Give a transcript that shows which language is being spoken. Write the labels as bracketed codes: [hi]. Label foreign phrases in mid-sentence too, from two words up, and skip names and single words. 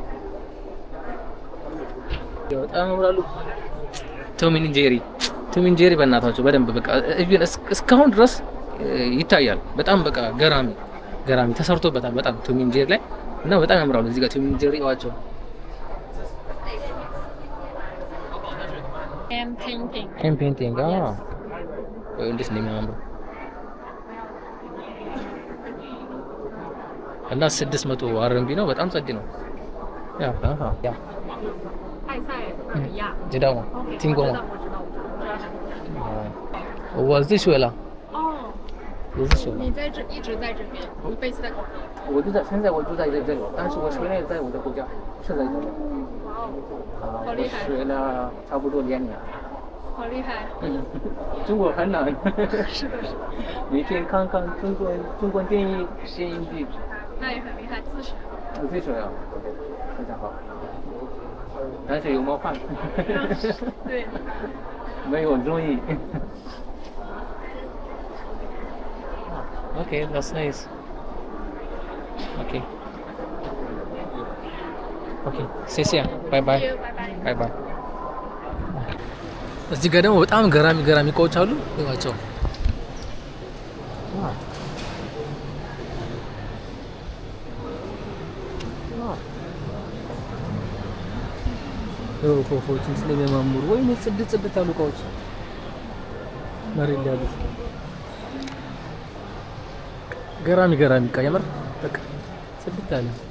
[am] በጣም ያምራሉ። ቶም ኤንድ ጄሪ በእናታቸው በደንብ በቃ እስካሁን ድረስ ይታያል። በጣም በቃ ገራሚ ተሰርቶበታል በጣም ቶም ኤንድ ጄሪ ላይ እና በጣም ያምራሉ። እዚህ ጋር ቶም ኤንድ ጄሪ ዋቸው [en] hand painting [am] እንዴት ነው የሚያምረው እና 600 RMB ነው። በጣም ጸድ ነው። ያ [zh] 知道吗？听过吗？我是学了。我是学了。你一直在这边，你 base 在广州。现在我住在这里，但是我学了在我的国家，是在这里。好厉害。我学了差不多2年。好厉害。中国很难。是的。每天看中国电影电影剧。那也很厉害，自学。自学啊，非常好。但是有冒犯。对。没有容易。 [en] Okay, that's nice. Okay. Okay, [zh] 谢谢，拜拜。拜拜。 [am] እዚህ ጋር ደግሞ በጣም ገራሚ እቃዎች አሉ። ይዋቸው ፎቶችን ስለሚያማምሩ ወይ ጽድት ያሉ እቃዎች መሬት ላይ ያሉት ገራሚ እቃ የምር በቃ ጽድት ያለ